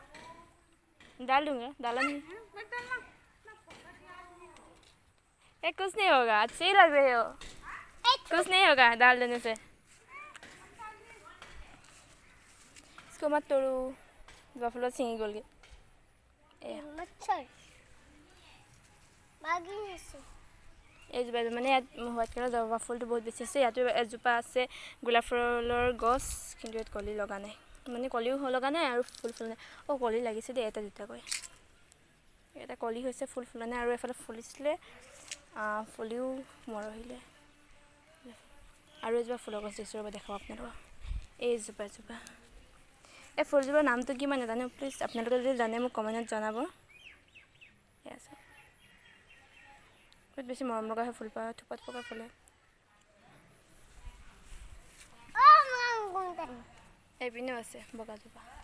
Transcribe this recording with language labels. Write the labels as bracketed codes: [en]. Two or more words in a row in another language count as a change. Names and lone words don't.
[hi] डाल दूंगा डाला नहीं कुछ नहीं होगा अच्छे ही लग रहे हो कुछ नहीं होगा डाल देने से इसको मत तोड़ो जब फूल सिंगी गल गए [as] एजोपा মানে ইয়াত [en] white colour [as] জবা ফুলটো বহুত বেছি আছে ইয়াতো এজোপা আছে গোলাপ ফুলৰ গছ কিন্তু ইয়াত কলি লগা নাই মানে কলিও লগা নাই আৰু ফুল ফুলা নাই কলি লাগিছে দেই এটা দুটাকৈ এটা কলি হৈছে ফুল ফুলা নাই আৰু এফালে ফুলিছিলে ফুলিও মৰহিলে আৰু এজোপা ফুলৰ গছ দিছোঁ ৰ'ব দেখাব আপোনালোকক এইজোপা এই ফুলজোপাৰ নামটো কি মই নাজানো প্লিজ আপোনালোকে যদি জানে মোক কমেণ্টত জনাব বহুত বেছি মৰম লগা হয় ফুলপাহ থোপা থোপাকৈ ফুলে এইপিনেও আছে বগাজোপা।